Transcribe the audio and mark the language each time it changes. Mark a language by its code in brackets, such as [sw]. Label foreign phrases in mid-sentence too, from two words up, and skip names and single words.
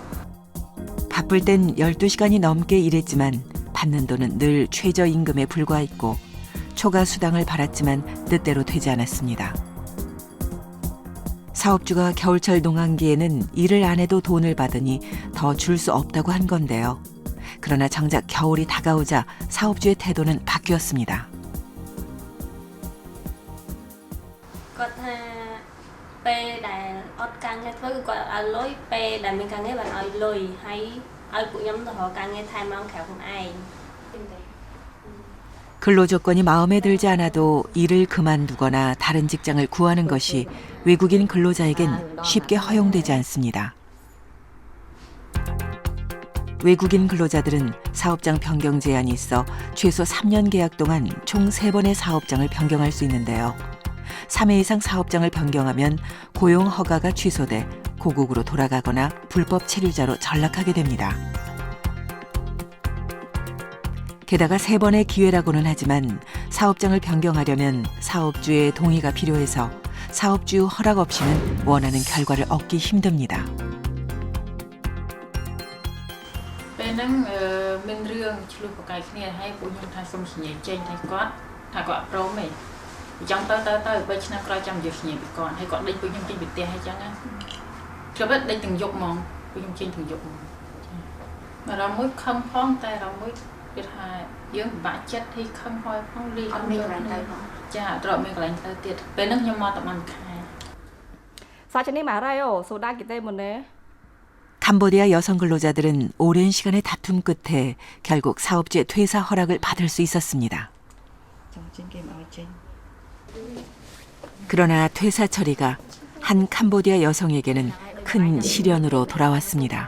[ko] 바쁠 땐 12시간이 넘게 일했지만 받는 돈은 늘 최저임금에 불과했고 초과 수당을 받았지만 뜻대로 되지 않았습니다. 사업주가 겨울철 농한기에는 일을 안 해도 돈을 받으니 더 줄 수 없다고 한 건데요. 그러나 정작 겨울이 다가오자 사업주의 태도는 바뀌었습니다. [km] គាត់ថាពេលដែលអត់ការងារធ្វើគឺគាត់ឲ្យលុយពេលដែលមានការងារបានឲ្យលុយហើយឲ្យពួកខ្ញុំទៅរកការងារថែមមកក្រៅខ្លួនឯង [ko] 근로 조건이 마음에 들지 않아도 일을 그만두거나 다른 직장을 구하는 것이 외국인 근로자에겐 쉽게 허용되지 않습니다. 외국인 근로자들은 사업장 변경 제한이 있어 최소 3년 계약 동안 총 3번의 사업장을 변경할 수 있는데요. 3회 이상 사업장을 변경하면 고용 허가가 취소돼 고국으로 돌아가거나 불법 체류자로 전락하게 됩니다. 게다가 3번의 기회라고는 하지만 사업장을 변경하려면 사업주의 동의가 필요해서 사업주 허락 없이는 원하는 결과를 얻기 힘듭니다. [km] ពេលហ្នឹងមានរឿងឆ្លុះប្រកែកគ្នាហើយពួកខ្ញុំថាសុំសញ្ញាចេញឲ្យគាត់ថាគាត់អត់ព្រមទេអញ្ចឹងទៅ3ឆ្នាំក្រោយចាំនិយាយសញ្ញាពីគាត់ហើយគាត់ដេញពួកខ្ញុំចេញពីផ្ទះហើយអញ្ចឹងណាជប់ដេញទាំងយប់ហ្មងពួកខ្ញុំចេញទាំងយប់ហ្មងអារម្មណ៍មួយខឹងផងតែអារម្មណ៍មួយគេថាយើងពិបាកចិត្តទីខឹងហើយផងលីអត់មានកន្លែងទៅផងចាអត់ត្រូវមានកន្លែងទៅទៀតពេលហ្នឹងខ្ញុំមកតែបានខែ [ko] 사진이 많아요. 소다기 때문에. 캄보디아 여성 근로자들은 오랜 시간의 다툼 끝에 결국 사업주의 퇴사 허락을 받을 수 있었습니다. 그러나 퇴사 처리가 한 캄보디아 여성에게는 큰 시련으로 돌아왔습니다.